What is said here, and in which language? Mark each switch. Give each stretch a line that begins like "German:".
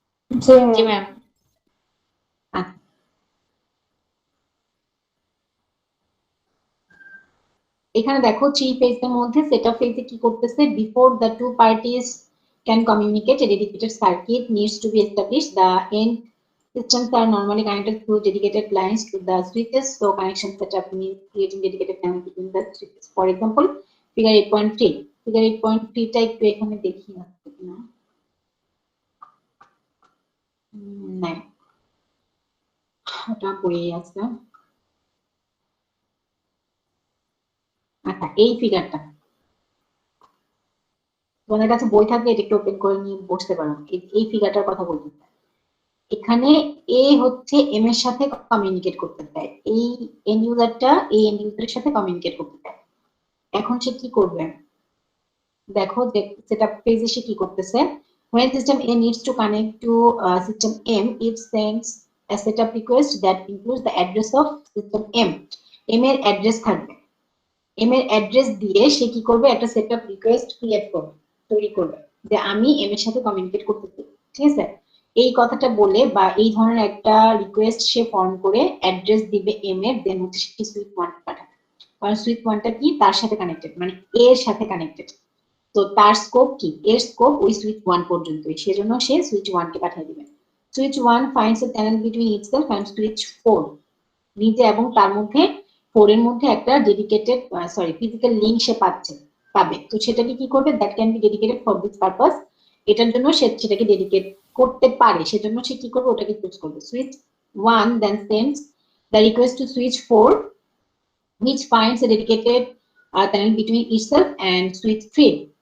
Bangla: জি জি ma'am. Ma'am. আচ্ছা, এখানে দেখো 3 ফেজের মধ্যে সেটআপ ফেজে কি করতেছে,
English: Before the two parties can communicate, a dedicated circuit needs to be established. The end systems are normally connected through dedicated lines to the switches, so connection setup means creating dedicated channel between the switches. For example,
Bangla: figure 8.3, figure 8.3 টা একটু এখানে দেখি আসছে কিনা। নাই, ওটা বইয়ে আছে। আচ্ছা, এই ফিগারটা তোমাদের কাছে বই থাকলে এটা একটু ওপেন করে নিয়ে বসতে পারো, এই ফিগারটার কথা বলতে। এখানে এ হচ্ছে এম এর সাথে কমিউনিকেট করতে চায়, এই এন্ড ইউজারটা এই এন্ড ইউজারের সাথে কমিউনিকেট করতে চায়। এখন সে কি করবে, দেখো যে সেটআপ পেজে সে কি করতেছে,
English: when system A needs to connect to system M, it sends a setup request that includes the address of system M.
Bangla: M এর অ্যাড্রেস থাকবে, এম এর অ্যাড্রেস দিয়ে সে কি করবে, একটা সেটআপ রিকোয়েস্ট ক্রিয়েট করবে, তৈরি করবে, যে আমি এম এর সাথে কমিউনিকেট করতে চাই, ঠিক আছে। এই কথাটা বলে বা এই ধরনের একটা রিকোয়েস্ট সে ফর্ম করে অ্যাড্রেস দিবে এম এর, দেন হচ্ছে সে সুইচ 1 পাঠাবে, কারণ সুইচ 1টা কি তার সাথে কানেক্টেড, মানে এর সাথে কানেক্টেড। তো তার স্কোপ কি, এর স্কোপ ওই সুইচ 1 পর্যন্তই, সেজন্য সে সুইচ 1 কে পাঠিয়ে দিবে।
English: switch 1 finds a channel between itself and switch 4,
Bangla: নিজে এবং তার মধ্যে 4 এর মধ্যে একটা ডেডিকেটেড ফিজিক্যাল লিংক সে পাবে। তো সেটাকে কি করবে,
English: that can be dedicated for this purpose,
Bangla: এটার জন্য সে সেটাকে ডেডিকেট করতে পারে, সেজন্য সে কি করবে, ওটাকে চুজ করবে।
English: Switch 1 then sends the request to switch 4 which finds a dedicated channel between itself and switch 3.